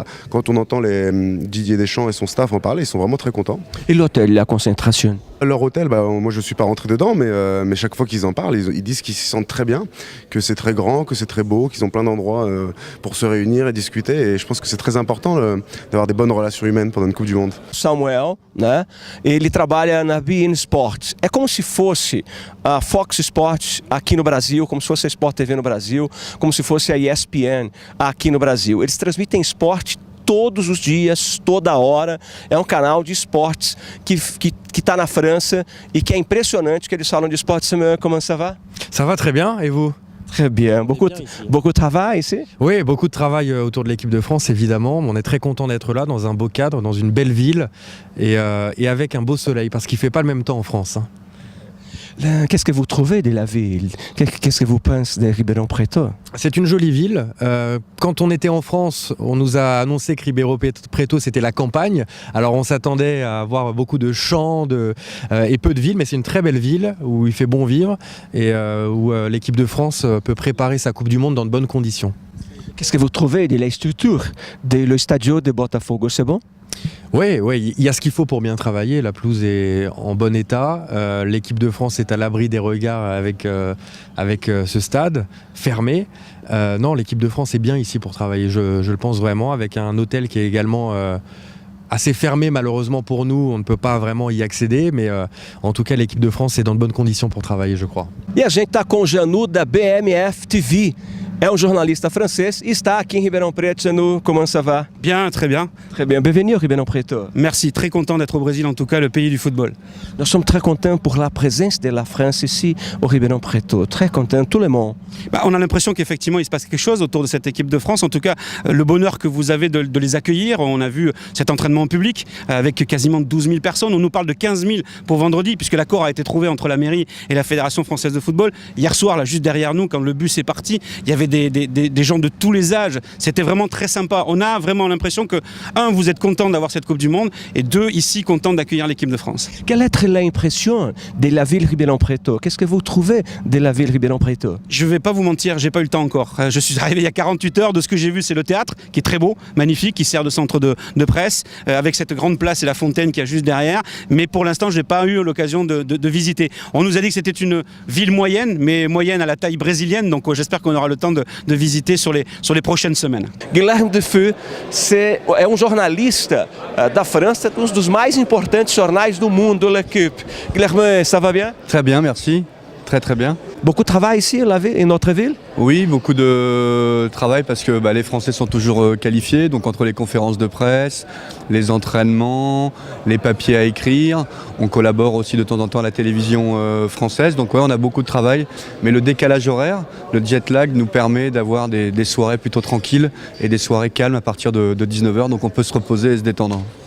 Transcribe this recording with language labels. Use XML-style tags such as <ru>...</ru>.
<fr>Quand on entend Didier Deschamps et son staff en parler, ils sont vraiment très contents. Et l'hôtel, la concentration? Leur hôtel, moi je ne suis pas rentré dedans, mais chaque fois qu'ils en parlent, ils disent qu'ils s'y sentent très bien, que c'est très grand, que c'est très beau, qu'ils ont plein d'endroits pour se réunir et discuter. Et je pense que c'est très important d'avoir des bonnes relations humaines pendant une Coupe du Monde.</fr> <pt>Samuel, né? Ele trabalha na beIN Sports. É como se fosse a Fox Sports aqui no Brasil, como se fosse a Sport TV no Brasil, como se fosse a ESPN aqui no Brasil. Eles transmitem esporte todos os dias, toda hora. É um canal de esportes que está na França e que é impressionante que eles falam de esporte.</pt> <fr>Samuel, comment ça va? Ça va très bien, et vous? Très bien. Beaucoup de travail ici? Oui, beaucoup de travail autour de l'équipe de France, évidemment. On est très content d'être là, dans un beau cadre, dans une belle ville, et avec un beau soleil, parce qu'il ne fait pas le même temps en France. Qu'est-ce que vous trouvez de la ville? Qu'est-ce que vous pensez de Ribeirão Preto? C'est une jolie ville. Quand on était en France, on nous a annoncé que Ribeirão Preto c'était la campagne. Alors on s'attendait à avoir beaucoup de champs et peu de villes, mais c'est une très belle ville où il fait bon vivre et où l'équipe de France peut préparer sa Coupe du Monde dans de bonnes conditions. Qu'est-ce que vous trouvez de la structure de l'Estadio de Botafogo? C'est bon? Oui, il y a ce qu'il faut pour bien travailler. La pelouse est en bon état. L'équipe de France est à l'abri des regards avec ce stade fermé. Non, l'équipe de France est bien ici pour travailler, je le pense vraiment, avec un hôtel qui est également assez fermé malheureusement pour nous. On ne peut pas vraiment y accéder, mais en tout cas, l'équipe de France est dans de bonnes conditions pour travailler, je crois.</fr> <pt>E a gente está com o Janu da BMF TV. É um jornalista francês e está aqui em Ribeirão Preto.</pt> <fr>Janu, comment ça va? Bien, très bien. Très bien. Bienvenue au Ribeirão Preto. Merci, très content d'être au Brésil, en tout cas le pays du football. Nous sommes très contents pour la présence de la France ici au Ribeirão Preto. Très contents, tout le monde. On a l'impression qu'effectivement il se passe quelque chose autour de cette équipe de France. En tout cas, le bonheur que vous avez de les accueillir. On a vu cet entraînement en public avec quasiment 12 000 personnes. On nous parle de 15 000 pour vendredi, puisque l'accord a été trouvé entre la mairie et la Fédération française de football. Hier soir, là, juste derrière nous, quand le bus est parti, il y avait des gens de tous les âges. C'était vraiment très sympa. On a vraiment l'impression que, un, vous êtes content d'avoir cette Coupe du Monde, et deux, ici, content d'accueillir l'équipe de France. Quelle est l'impression de la ville Ribeirão Preto? Qu'est-ce que vous trouvez de la ville Ribeirão Preto? Je ne vais pas vous mentir, j'ai pas eu le temps encore. Je suis arrivé il y a 48 heures. De ce que j'ai vu, c'est le théâtre, qui est très beau, magnifique, qui sert de centre de presse, avec cette grande place et la fontaine qui est juste derrière. Mais pour l'instant, je n'ai pas eu l'occasion de visiter. On nous a dit que c'était une ville moyenne, mais moyenne à la taille brésilienne. Donc j'espère qu'on aura le temps de visiter sur les prochaines semaines.</fr> <pt>Guilherme Defeu é jornalista da França, um dos mais importantes jornais do mundo, L'Équipe.</pt> <fr>Guilherme, ça va bien? Très bien, merci. Très très bien. Beaucoup de travail ici in notre ville? Oui, beaucoup de travail parce que les Français sont toujours qualifiés, donc entre les conférences de presse, les entraînements, les papiers à écrire, on collabore aussi de temps en temps à la télévision française, donc ouais, on a beaucoup de travail, mais le décalage horaire, le jet lag nous permet d'avoir des soirées plutôt tranquilles et des soirées calmes à partir de 19h, donc on peut se reposer et se détendre.</fr>